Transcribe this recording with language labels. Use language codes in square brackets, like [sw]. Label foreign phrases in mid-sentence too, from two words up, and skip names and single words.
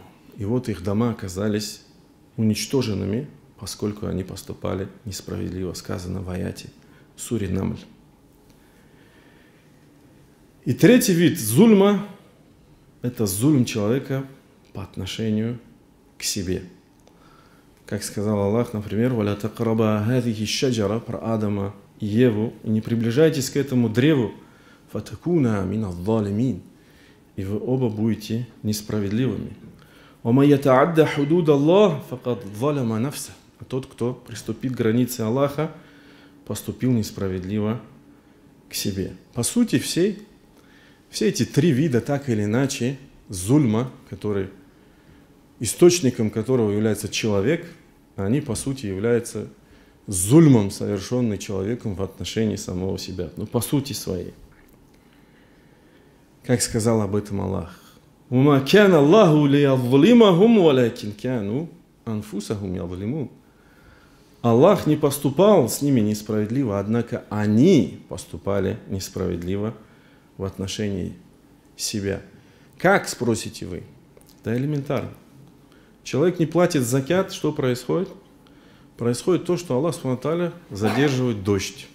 [ru] И вот их дома оказались уничтоженными, поскольку они поступали несправедливо, сказано в аяте суре Намль. И третий вид зульма – это зульм человека по отношению к себе. Как сказал Аллах, например, [ar] «ولا تقربا هذه الشجرة» [ru] про Адама и Еву, и не приближайтесь к этому древу, [ar] «فتكونا من الظالمين», [ru] и вы оба будете несправедливыми. [ar] «ومن يتعد حدود الله فقد ظلم نفسه». [ru] А тот, кто приступит к границе Аллаха, поступил несправедливо к себе. По сути, все эти 3 вида, так или иначе, зульма, который, источником которого является человек, они по сути являются зульмом, совершенным человеком в отношении самого себя. Ну, по сути своей. Как сказал об этом Аллах. [ar] «وما كان الله ليظلمهم ولكن كانوا أنفسهم يظلمون». [ru] Аллах не поступал с ними несправедливо, однако они поступали несправедливо в отношении себя. Как, спросите вы? Да элементарно. Человек не платит закят, что происходит? Происходит то, что Аллах [ar] سبحانه وتعالى [ru] задерживает дождь.